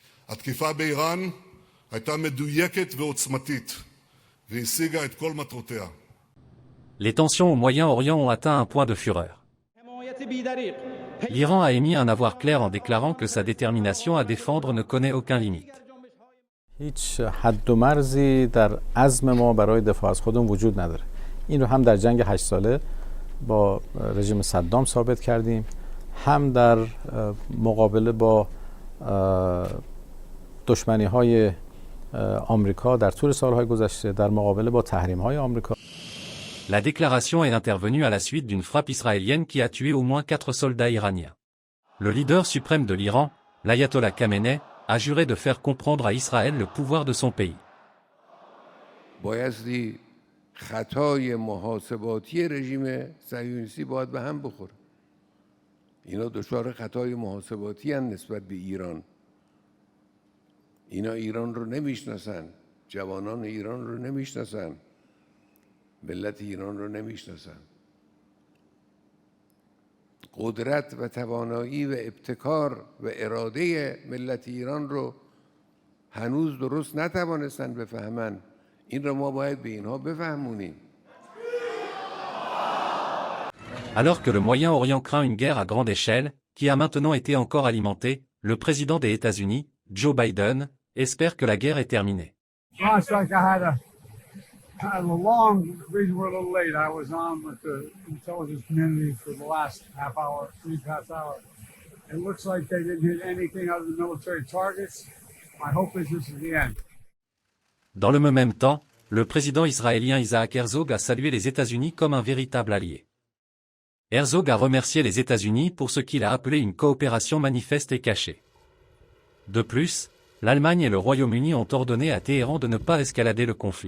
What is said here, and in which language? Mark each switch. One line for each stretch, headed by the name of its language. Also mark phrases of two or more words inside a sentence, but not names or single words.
Hebrew: התקיפה באיראן הייתה מדויקת ועוצמתית, והשיגה את כל מטרותיה.
French: Les tensions au Moyen-Orient ont atteint un point de fureur. L'Iran a émis un avoir clair en déclarant que sa détermination à défendre ne connaît aucune limite.
Persian: هیچ حد و مرزی در عزم ما برای دفاع از خودمون وجود نداره. این رو هم در جنگ 8 ساله با رژیم صدام ثابت کردیم، هم در مقابله با دشمنی‌های آمریکا در طول سالهای گذشته، در مقابله با تحریم‌های آمریکا.
French: La déclaration est intervenue à la suite d'une frappe israélienne qui a tué au moins 4 soldats iraniens. Le leader suprême de l'Iran, l'ayatollah Khamenei, a juré de faire comprendre à Israël le pouvoir de son pays.
Persian: بایستی خطای محاسباتی رژیم صهیونیستی باید به هم بخوره. اینا دچار خطای محاسباتی هستند نسبت به ایران. اینا ایران رو نمیشناسن، جوانان ایران رو نمیشناسن، ملت ایران رو نمیشناسن. قدرت و توانایی و ابتکار و اراده ملت ایران رو هنوز درست نتوانستن بفهمن. این رو ما باید به اینها بفهمونیم.
French: Alors que le Moyen-Orient craint une guerre à grande échelle, qui a maintenant été encore alimentée, le président des États-Unis, Joe Biden, espère que la guerre est terminée.
English: I had a long reason we're a little late. I was on with the intelligence community for the last half hour. It looks like they didn't hit anything other than military targets. My hope is this is the end.
French: Dans le même temps, le président israélien Isaac Herzog a salué les États-Unis comme un véritable allié. Herzog a remercié les États-Unis pour ce qu'il a appelé une coopération manifeste et cachée. De plus, l'Allemagne et le Royaume-Uni ont ordonné à Téhéran de ne pas escalader le conflit.